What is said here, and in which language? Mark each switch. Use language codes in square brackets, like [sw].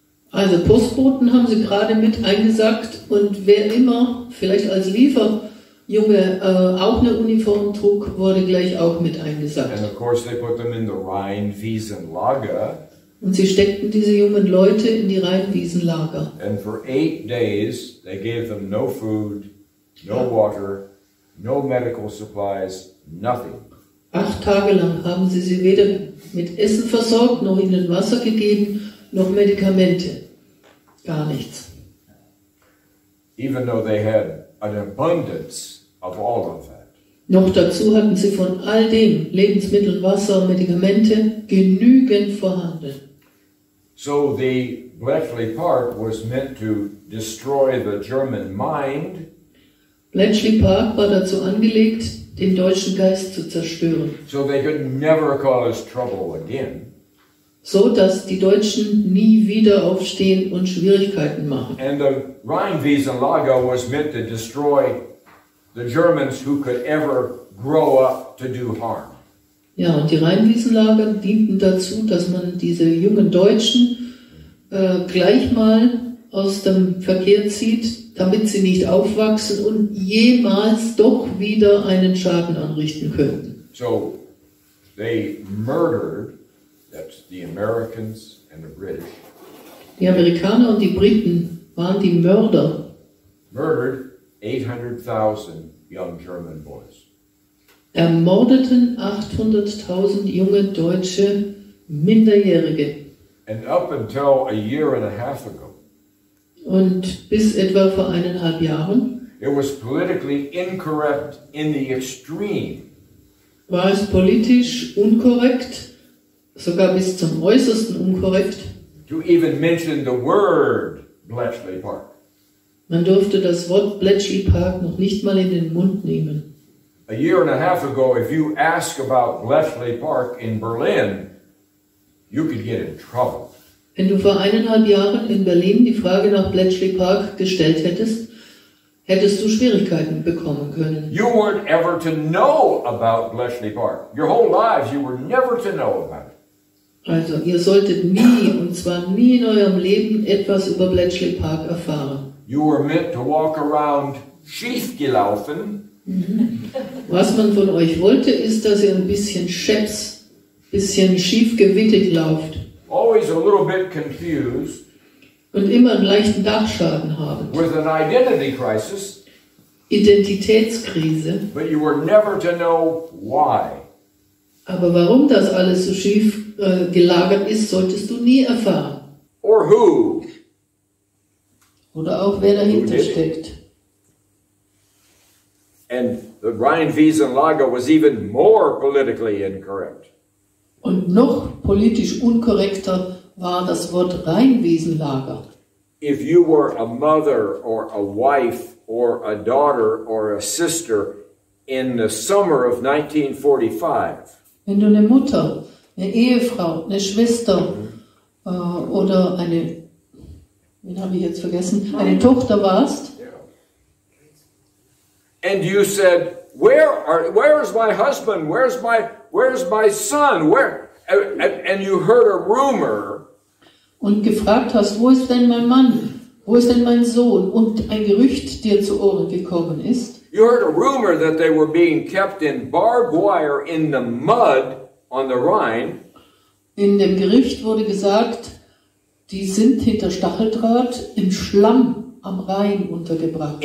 [de] Also Postboten haben sie gerade mit eingesackt und wer immer, vielleicht als Junge auch eine Uniform trug, wurde gleich auch mit eingesackt. [en] And of course they put them in the Rheinwiesenlager. [de] Und sie steckten diese jungen Leute in die Rheinwiesenlager. [en] And for 8 days they gave them no food, no water, no medical supplies, nothing. [de] 8 Tage lang haben sie weder mit Essen versorgt, noch ihnen Wasser gegeben, noch Medikamente. Gar nichts. [en] Even though they had an abundance of all of that. [de] Noch dazu hatten sie von all dem, Lebensmittel, Wasser, Medikamente, genügend vorhanden. [en] So the Bletchley Park was meant to destroy the German mind. [de] Bletchley Park war dazu angelegt, den deutschen Geist zu zerstören. [en] So they could never cause trouble again. [de] So dass die Deutschen nie wieder aufstehen und Schwierigkeiten machen. [en] And the Rheinwiesenlager was meant to destroy the Germans who could ever grow up to do harm. [de] Ja, und die Rheinwiesenlager dienten dazu, dass man diese jungen Deutschen gleich mal aus dem Verkehr zieht, damit sie nicht aufwachsen und jemals doch wieder einen Schaden anrichten könnten. [en] So they murdered, that's the Americans and the British. [de] Die Amerikaner und die Briten waren die Mörder. [en] Murdered 800,000 young German boys. [de] Ermordeten 800.000 junge deutsche Minderjährige. [en] And up until a year and a half ago, [de] Und bis etwa vor 1,5 Jahren [en] it was politically incorrect in the extreme [de] war es politisch unkorrekt, sogar bis zum Äußersten unkorrekt. [en] to even mention the word Bletchley Park. [de] Man durfte das Wort Bletchley Park noch nicht mal in den Mund nehmen. [en] A year and a half ago, if you ask about Bletchley Park in Berlin, you could get in trouble. [de] Wenn du vor 1,5 Jahren in Berlin die Frage nach Bletchley Park gestellt hättest, hättest du Schwierigkeiten bekommen können. [en] You weren't ever to know about Bletchley Park. Your whole lives, you were never to know about it. [de] Also, ihr solltet nie, und zwar nie in eurem Leben, etwas über Bletchley Park erfahren. [en] You were meant to walk around [de] schief gelaufen. Was man von euch wollte, ist, dass ihr ein bisschen scheps, bisschen schiefgewittigt lauft [en] Always a little bit confused. [de] und immer einen leichten Dachschaden haben. [en] With an identity crisis. [de] Identitätskrise. [en] But you were never to know why. [de] Aber warum das alles so schief gelagert ist, solltest du nie erfahren. [en] Or who. [de] Oder auch wer dahinter steckt. [en] And the Rheinwiesenlager was even more politically incorrect. [de] Und noch politisch unkorrekter war das Wort Rheinwiesenlager. [en] If you were a mother or a wife or a daughter or a sister in the summer of 1945, [de] wenn du eine Mutter, eine Ehefrau, eine Schwester oder eine, wen habe ich jetzt vergessen, eine Tochter warst, [en] and you said, where's my husband? Where's my son? And you heard a rumor. [de] Und gefragt hast, wo ist denn mein Mann? Wo ist denn mein Sohn? Und ein Gerücht dir zu Ohren gekommen ist. [en] You heard a rumor that they were being kept in barbed wire in the mud on the Rhine. [de] In dem Gerücht wurde gesagt, die sind hinter Stacheldraht im Schlamm am Rhein untergebracht.